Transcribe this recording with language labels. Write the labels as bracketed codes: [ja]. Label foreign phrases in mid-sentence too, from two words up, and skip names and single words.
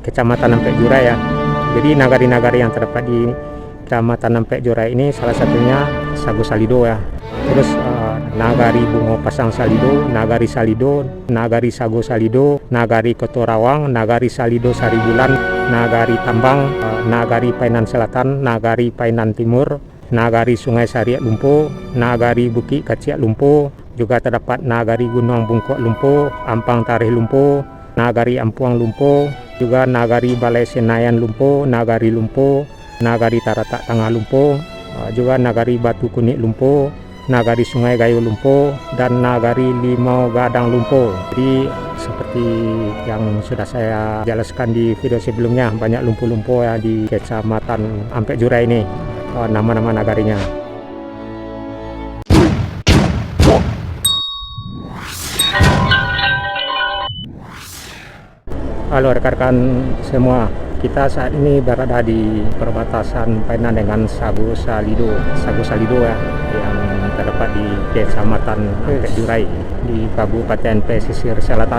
[id] Kecamatan Ampek Jurai ya. Jadi nagari-nagari yang terdapat di Kecamatan Ampek Jurai ini salah satunya Sago Salido ya. Terus Nagari Bungo Pasang Salido, Nagari Salido, Nagari Sago Salido, Nagari Kotorawang, Nagari Salido Saribulan, Nagari Tambang, Nagari Painan Selatan, Nagari Painan Timur, Nagari Sungai Sariak Lumpo, Nagari Bukit Kaciak Lumpo, juga terdapat Nagari Gunung Bungkok Lumpo, Ampang Tarih Lumpo, Nagari Ampuang Lumpo, juga Nagari Balai Senayan Lumpo, Nagari Lumpo, Nagari Taratak Tengah Lumpo, juga Nagari Batu Kunik Lumpo, Nagari Sungai Gayo Lumpo, dan Nagari Limau Gadang Lumpo. Jadi seperti yang sudah saya jelaskan di video sebelumnya, banyak lumpo-lumpo ya di Kecamatan Ampek Jurai ini, nama-nama nagarinya. Halo rekan-rekan semua, kita saat ini berada di perbatasan Painan dengan Sago Salido ya, yang terdapat di Kecamatan Ampek Jurai di Kabupaten Pesisir Selatan.